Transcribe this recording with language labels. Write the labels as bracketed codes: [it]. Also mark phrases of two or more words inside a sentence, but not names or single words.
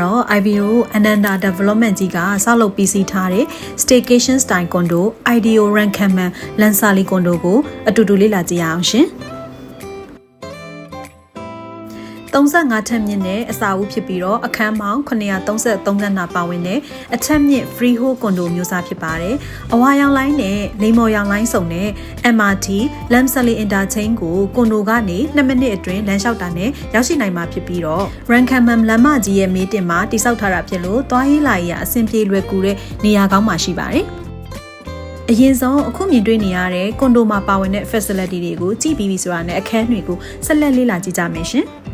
[my] IVO Ananda Development ကြီးကဆောက်လုပ်ပြီးစီးထားတဲ့ Staycation Style Condo IDO Rankaman Lansali Condo ကိုအတူတူလေ့လာကြည့်ရအောင်ရှင်35ထပ်မြင့်တဲ့အစာအုပ်ဖြစ်ပြီးတော့အခ န်းပေါင်း933ခန်းသာပါဝင်တဲ့အထက်မြင့် [en] freehold condo [my] မျိုးစားဖြစ်ပါတယ်။အဝါရောင်လိုင်းနဲ့လိမ္မော်ရောင်လိုင်းစုံနဲ့ MRT Lamsali Interchange ကိုကွန်ဒိုကနေ2မိနစ်အတွင်းလမ်းလျှောက်တာနဲ့ရောက်ရှိနိုင်မှာဖြစ်ပြီးတော့ Rankaman လမ်းမကြီးရဲ့မေးတင်မှာတိစောက်ထားတာဖြစ်လို့သွားရေးလာရေးအဆင်ပြေလွယ်ကူတဲ့နေရာကောင်းမှာရှိပါတယ်။အရင်ဆုံးအခုမြင်တွေ့နေရတဲ့ကွန်ဒိုမှာပါဝင်တဲ့ facility တွေကိုကြည့်ပြီးပြီဆိုတာနဲ့အခန်းတွေကိုဆက်လက်လေ့လာကြည့်ကြမယ်ရှင်။